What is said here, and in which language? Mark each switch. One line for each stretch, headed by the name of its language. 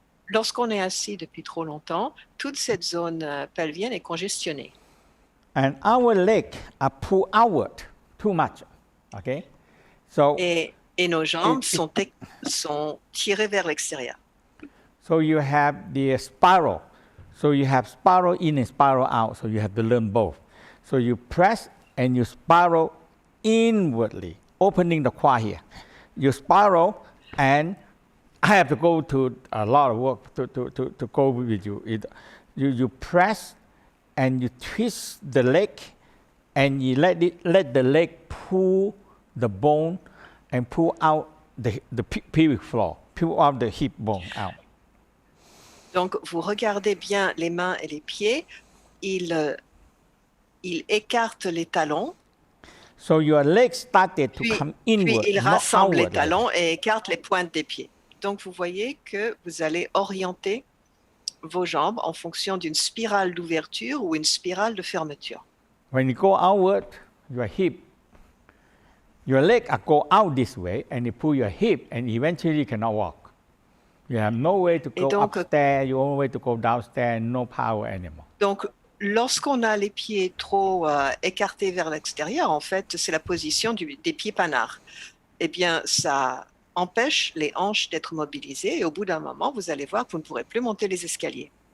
French: lorsqu'on est assis depuis trop longtemps, toute cette zone pelvienne est congestionnée.
English: And our legs are pulled outward too much. Okay? So,
French: Et nos jambes sont tirées vers l'extérieur.
English: so you have the spiral. So you have spiral in and spiral out. So you have to learn both. So you press and you spiral inwardly, opening the quad here. You spiral, and I have to go to a lot of work to go with you. You press and you twist the leg, and you let the leg pull the bone and pull out the pelvic floor, pull out the hip bone out.
French: Donc, vous regardez bien les mains et les pieds. Il écarte les talons.
English: So your legs started to
French: Puis,
English: come inward,
French: puis il
English: not
French: rassemble les
English: outward.
French: talons et écarte les pointes des pieds. Donc, vous voyez que vous allez orienter vos jambes en fonction d'une spirale d'ouverture ou une spirale de fermeture.
English: When you go outward, your leg go out this way, and you pull your hip, and eventually you cannot walk. You have no way to go
French: donc,
English: upstairs, you only way to go downstairs, no power anymore.
French: Donc, lorsqu'on a les pieds trop écartés vers l'extérieur, en fait, c'est la position des pieds panards. Eh bien, ça empêche les hanches d'être mobilisées et au bout d'un moment, vous allez voir que vous ne pourrez plus monter les escaliers.